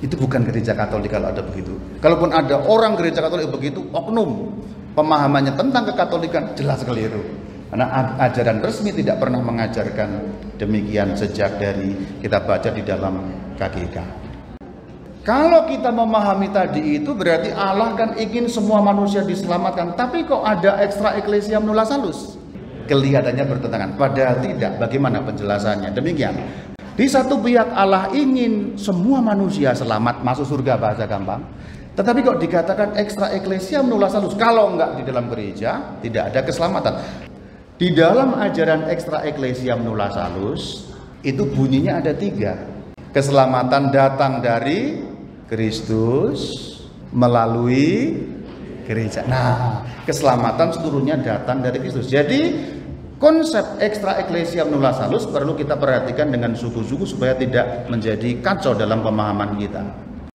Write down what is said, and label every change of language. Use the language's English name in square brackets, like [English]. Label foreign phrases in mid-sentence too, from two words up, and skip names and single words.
[Indonesian] Itu bukan Gereja Katolik kalau ada begitu. Kalaupun ada orang Gereja Katolik begitu, oknum, pemahamannya tentang kekatolikan jelas keliru. Karena ajaran resmi tidak pernah mengajarkan demikian sejak dari kita baca di dalam KGK. Kalau kita memahami tadi itu berarti Allah kan ingin semua manusia diselamatkan. Tapi kok ada [Latin] extra ecclesia nulla salus? [Indonesian] Kelihatannya bertentangan. Padahal tidak. Bagaimana penjelasannya? Demikian. Di satu pihak Allah ingin semua manusia selamat, masuk surga bahasa gampang. Tetapi kok dikatakan [Latin] extra ecclesia nulla salus? [Indonesian] Kalau enggak di dalam gereja tidak ada keselamatan. Di dalam ajaran [Latin] extra ecclesiam nulla salus [Indonesian] itu bunyinya ada 3. Keselamatan datang dari Kristus melalui gereja. Nah, keselamatan seluruhnya datang dari Kristus. Jadi konsep [Latin] extra ecclesiam nulla salus [Indonesian] perlu kita perhatikan dengan sungguh-sungguh supaya tidak menjadi kacau dalam pemahaman kita.